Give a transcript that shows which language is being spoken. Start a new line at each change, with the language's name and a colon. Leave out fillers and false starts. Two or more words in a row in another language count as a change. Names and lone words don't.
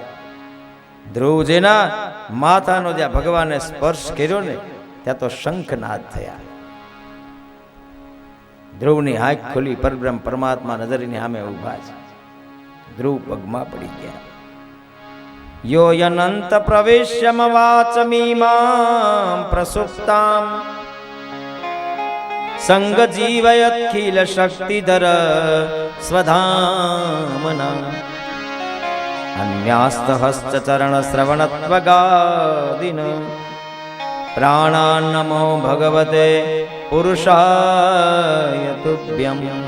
Gujarati: ધ્રુવ જેના માથાનો જ્યાં ભગવાને સ્પર્શ કર્યો ને ત્યાં તો શંખનાદ થયા. ધ્રુવની આંખ ખુલી, પરબ્રહ્મ પરમાત્મા નજરની સામે ઊભા છે. ધ્રુવ પગમાં પડી ગયા.
Sanskrit: यो यनंत प्रवेश्यमवाचमीमां प्रसुप्तां संगजीवयत्खिल शक्तिधर स्वधामना अन्यास्तहस्तचरणश्रवणत्वगादिन प्राणान्नमो भगवते पुरुषाय तुभ्यम्